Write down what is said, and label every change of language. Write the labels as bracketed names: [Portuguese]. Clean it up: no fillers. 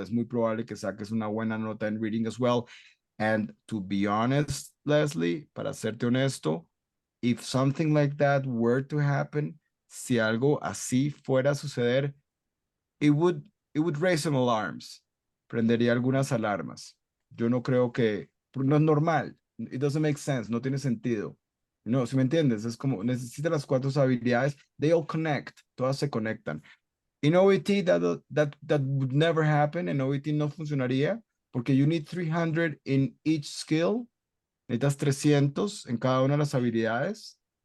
[Spanish] Es muy probable que saques una buena nota en reading [English] as well. And to be honest, Leslie, [Spanish] para serte honesto, [English] if something like that were to happen, [Spanish] si algo así fuera a suceder, [English] it would raise some alarms. [Spanish] Prendería algunas alarmas. Yo no creo que, no es normal. [English] It doesn't make sense, [Spanish] no tiene sentido. No, si me entiendes, es como necesita las 4 habilidades, [English] they all connect, [Spanish] todas se conectan. [English] In OET, that would never happen. [Spanish] En OET no funcionaría, porque [English] you need 300 in each skill. [Spanish] Necesitas 300 en cada una de las habilidades.